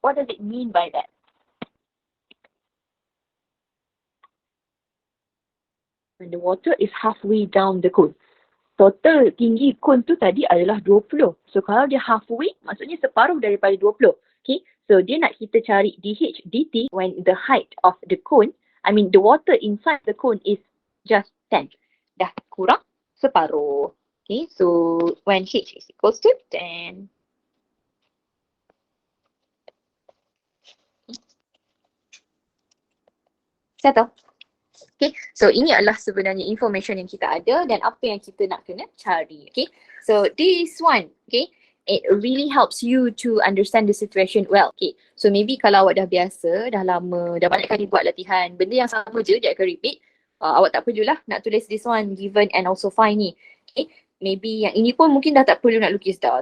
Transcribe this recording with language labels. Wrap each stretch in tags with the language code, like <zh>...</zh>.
<en>What does it mean by that? When the water is halfway down the cone.</en> <ms>Total tinggi cone tu tadi adalah 20.</ms> <en>So</en> <ms>kalau dia halfway, maksudnya separuh daripada 20.</ms> <en>Okay, so</en> <ms>dia nak kita cari</ms> <en>dH dt when the height of the cone, the water inside the cone is just 10.</en> <ms>Dah kurang separuh.</ms> <en>Okay, so when H is equals to 10. Settle.</en> <ms>Okay, so ini adalah sebenarnya information yang kita ada dan apa yang kita nak kena cari.</ms> <en>Okay, so this one, okay, it really helps you to understand the situation well.</en> <ms>Okay, so maybe kalau awak dah biasa, dah lama, dah banyak kali buat latihan, benda yang sama je, dia akan repeat. Awak tak perlulah nak tulis this one, given and also find ni. Okay, maybe yang ini pun mungkin dah tak perlu nak lukis dah.</ms>